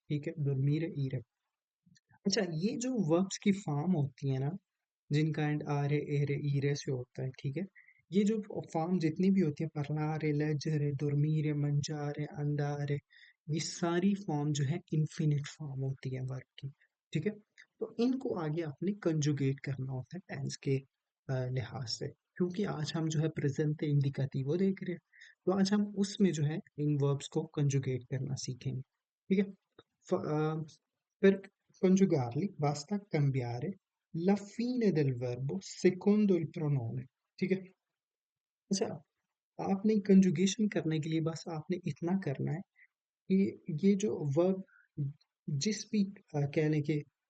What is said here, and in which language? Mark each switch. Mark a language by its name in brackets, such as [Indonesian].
[Hindi] ठीक है, dormire ईरे। अच्छा, ये जो वर्ब्स की फॉर्म होती है ना, जिनका एंड आरे एरे ईरे से होता है, ठीक है, ये जो फॉर्म जितनी भी होती है, parlare, leggere, dormire, mangiare, andare, ये सारी फॉर्म जो है इन्फिनिट फॉर्म होती है वर्ब की। ठीक है, तो इनको आगे आपने कंजुगेट करना होता है टेंस के लिहाज से। क्योंकि आज हम जो है प्रेजेंट इंडिकेटिव देख रहे हैं, तो आज हम उसमें जो है इन वर्ब्स को कंजुगेट करना सीखेंगे। ठीक है, [Italian] per coniugarli basta cambiare la fine del verbo secondo il pronome। [Hindi] ठीक है, अच्छा, आपने कंजुगेशन करने के लिए बस आपने इतना करना है कि ये जो वर्ब जिस भी कह लें कि